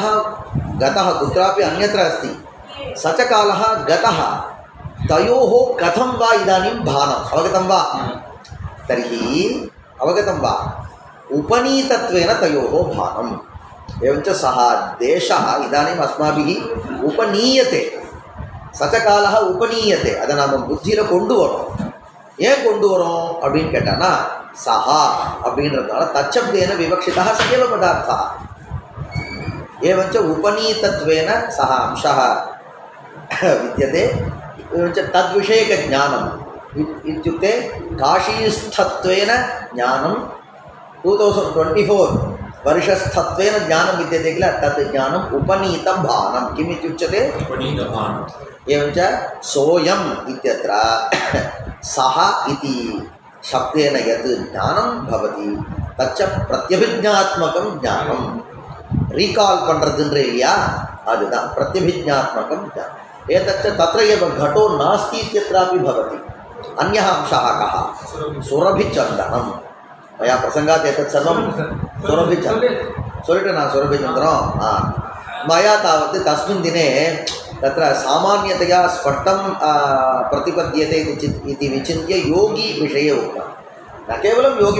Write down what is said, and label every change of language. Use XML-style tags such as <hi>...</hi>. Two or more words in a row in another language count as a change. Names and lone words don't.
<sa>गतः कुत्रापि अन्यत्र अस्ति स च कालः गतः तयोः कथं वा इदानीं भानम् अवगतं वा तर्हि अवगतं वा उपनीतत्वेन तयोः भानम् एवञ्च सः देशः इदानीम् अस्माभिः उपनीयते स च कालः उपनीयते अद नाम</sa> <ta>बुद्धिயில் கொண்டு வரோம் ஏன் கொண்டு வரோம் அப்படின்னு கேட்டானா சஹா அப்படின்றதுனால</ta> <sa>தச்சப்தேன விவக்ஷிதः स एव पदार्थः एवञ्च उपनीतत्वेन सः अंशः विद्यते एवञ्च तद्विषयकज्ञानम् इत्युक्ते काशीस्थत्वेन ज्ञानं 2024 वर्षस्थत्वेन ज्ञानं विद्यते किल तत् ज्ञानम् उपनीतं भानं किम् इत्युच्यते उपनीतभानम् एवञ्च सोऽयम् इत्यत्र सः इति शब्देन यत् ज्ञानं भवति तच्च प्रत्यभिज्ञात्मकं ज्ञानं</sa> <ta>ரீகால் பண்ணுறதுன்ற இல்லையா அதுதான் பிரத்யபிஜ்ஞாத்மகம்</ta> <sa>एतच्च तत्र एव घटो नास्ति इत्यत्रापि भवति अन्यः अंशः कः सुरभिचन्दनं मया प्रसङ्गात् एतत् सर्वं सुरभिचन्दनं मया तावत् तस्मिन् दिने तत्र सामान्यतया स्पष्टं प्रतिपद्यते इति विचिन्त्य योगी विषये उक्तं न केवलं योगी</sa>